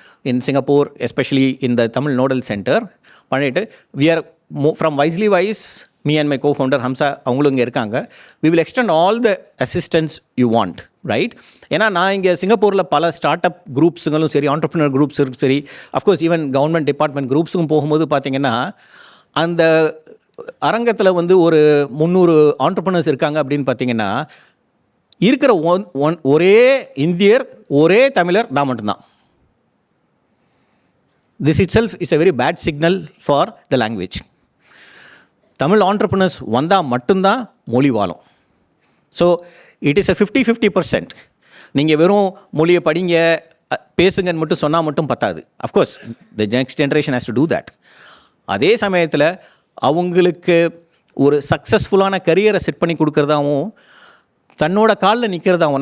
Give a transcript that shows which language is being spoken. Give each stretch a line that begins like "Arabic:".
English: in Singapore, especially in the Tamil nodal centre பண்ணிவிட்டு we are from Wisely Wise, me and my co-founder Hamza
Tamil: அவங்களும் இங்கே இருக்காங்க.
English: we will extend all the assistance you want, right?
Tamil: ஏன்னா நான் இங்கே சிங்கப்பூரில் பல ஸ்டார்ட் அப் குரூப்ஸுங்களும் சரி, ஆண்டர்ப்ரினர் குரூப்ஸும் சரி, அஃப்கோர்ஸ் ஈவன் கவர்மெண்ட் டிபார்ட்மெண்ட் குரூப்ஸுக்கும் போகும்போது பார்த்தீங்கன்னா அந்த அரங்கத்தில் வந்து ஒரு 300 ஆண்டர்ப்ரினர்ஸ் இருக்காங்க அப்படின்னு பார்த்தீங்கன்னா இருக்கிற ஒரே இந்தியர், ஒரே தமிழர் நான் மட்டும்தான்.
English: This itself is a very bad signal for the language.
Tamil: Tamil ஆண்டர்ப்ரினர்ஸ் வந்தால் மட்டும்தான் மொழி வாழும்.
English: So it is a 50-50%.
Tamil: நீங்கள் வெறும் மொழியை படிங்க பேசுங்கன்னு மட்டும் சொன்னால் மட்டும் பத்தாது.
English: Of course the next generation has to do that.
Tamil: அதே சமயத்தில் அவங்களுக்கு ஒரு சக்ஸஸ்ஃபுல்லான கரியரை செட் பண்ணி கொடுக்குறதாவும் தன்னோட காலில் நிற்கிறதாவும்.